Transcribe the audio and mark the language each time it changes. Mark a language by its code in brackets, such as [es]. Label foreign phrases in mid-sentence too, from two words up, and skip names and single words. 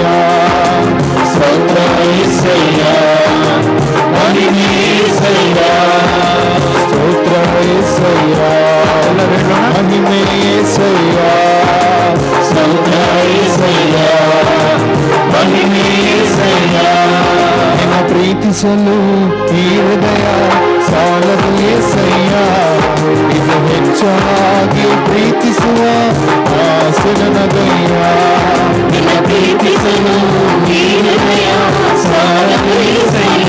[te] స్తోత్ర యేసయ్య, మహిమే యేసయ్య. స్తోత్ర యేసయ్య, మహిమే యేసయ్య. స్తోత్ర యేసయ్య, మహిమే యేసయ్య. [kn] ನಿನ್ನ ಪ್ರೀತಿಸಲು ಈ ಹೃದಯ ಸಾಲದು యేసయ్ಯ. ಇದು ಹೆಚ್ಚಾಗಿ ಪ್ರೀತಿಸುವ ಆಸೆ ನನಗಯ್ಯ. ನಿನ್ನ ಪ್ರೀತಿಸಲು ಈ ಹೃದಯ ಸಾಲದು యేసయ్ಯ.